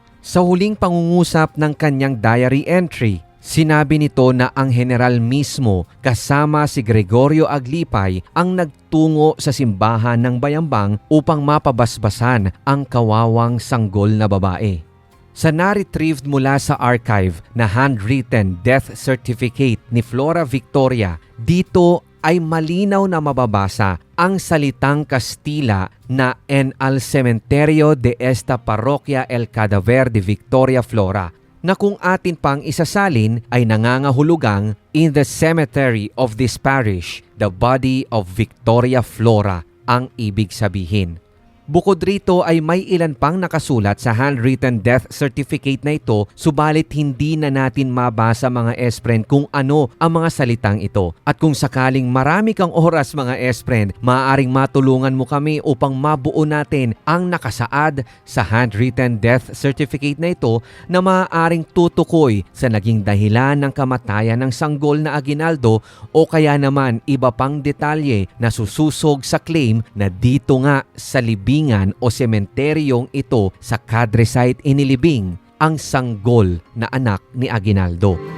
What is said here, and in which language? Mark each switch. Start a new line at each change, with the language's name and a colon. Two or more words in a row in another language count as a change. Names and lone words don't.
Filipino: Sa huling pangungusap ng kanyang
English: diary entry,
Filipino: sinabi nito na ang general mismo kasama si Gregorio Aglipay ang nagtungo sa simbahan ng Bayambang upang mapabasbasan ang kawawang sanggol na babae. Sa na-retrieved mula sa archive na
English: handwritten death certificate
Filipino: ni Flora Victoria, dito ay malinaw na mababasa ang salitang Kastila na
Spanish: en al cementerio de esta parroquia el cadáver de Victoria Flora,
Filipino: na kung atin pang isasalin ay nangangahulugang
English: in the cemetery of this parish, the body of Victoria Flora
Filipino: ang ibig sabihin. Bukod rito ay may ilan pang nakasulat sa
English: handwritten death certificate
Filipino: na ito, subalit hindi na natin mabasa mga S-friend kung ano ang mga salitang ito. At kung sakaling marami kang oras mga S-friend, maaaring matulungan mo kami upang mabuo natin ang nakasaad sa
English: handwritten death certificate
Filipino: na ito na maaaring tutukoy sa naging dahilan ng kamatayan ng sanggol na Aguinaldo o kaya naman iba pang detalye na sususog sa claim na dito nga sa libingan o sementeryong ito sa Cadre Site inilibing ang sanggol na anak ni Aguinaldo.